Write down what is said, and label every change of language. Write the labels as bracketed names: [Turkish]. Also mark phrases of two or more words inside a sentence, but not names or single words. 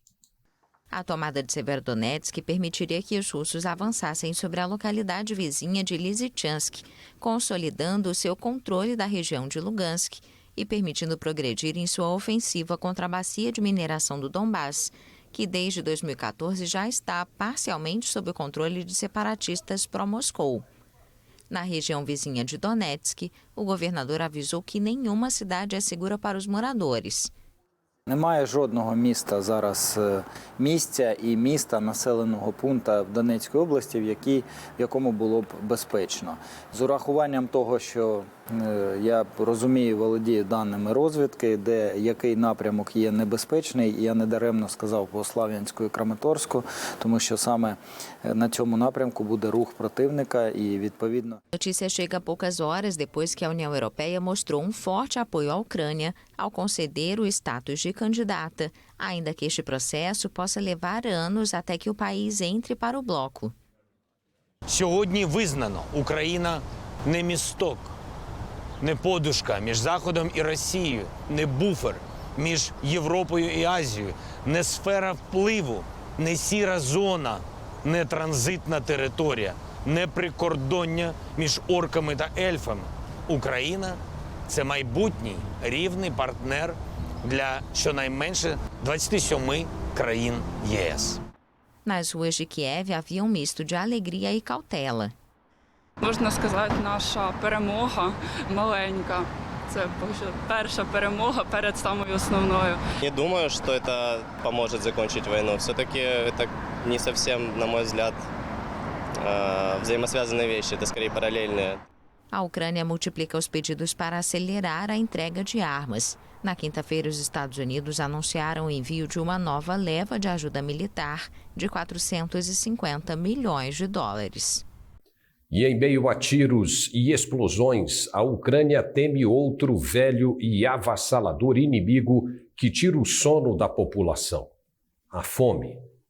[Portuguese] A tomada de Severodonetsk permitiria que os russos avançassem sobre a localidade vizinha de Lysychansk, consolidando seu controle da região de Lugansk e permitindo progredir em sua ofensiva contra a bacia de mineração do Donbass, que desde 2014 já está parcialmente sob o controle de separatistas pró-Moscou. Na região vizinha de Donetsk, o governador avisou que nenhuma cidade é segura para os moradores. [Ukrainian] Немає жодного міста зараз, місця і міста, населеного пункту в Донецькій області, в якому було б безпечно. З урахуванням того, що я розумію, володію даними розвідки, де який напрямок є небезпечний, і я недаремно сказав по Слов'янську і Краматорську, тому що саме на цьому напрямку буде рух противника і відповідно. [Portuguese] Notícia chega poucas horas depois que a União Europeia mostrou forte apoio à Ucrânia ao conceder o status de candidata, ainda que este processo possa levar anos até que o país entre para o bloco. [Ukrainian] Сьогодні визнано, Україна не місток, не подушка між Заходом і Росією, не буфер між Європою і Азією, не сфера впливу, не сіра зона, не транзитна територія, не прикордоння між орками та ельфами. Україна – це майбутній рівний партнер для щонайменше 27 країн ЄС. [Portuguese] Nas ruas de Kiev havia misto de alegria e cautela. [Ukrainian] Можна сказати, наша перемога маленька. Це перша перемога перед самою основною. [Russian] Не думаю, что это поможет закончить войну. Все-таки это не совсем, на мой взгляд, взаимосвязанные вещи, это скорее параллельные. [Portuguese] A Ucrânia multiplica os pedidos para acelerar a entrega de armas. Na quinta-feira, os Estados Unidos anunciaram o envio de uma nova leva de ajuda militar de 450 milhões de dólares. E em meio a tiros e explosões, a Ucrânia teme outro velho e avassalador inimigo que tira o sono da população: a fome.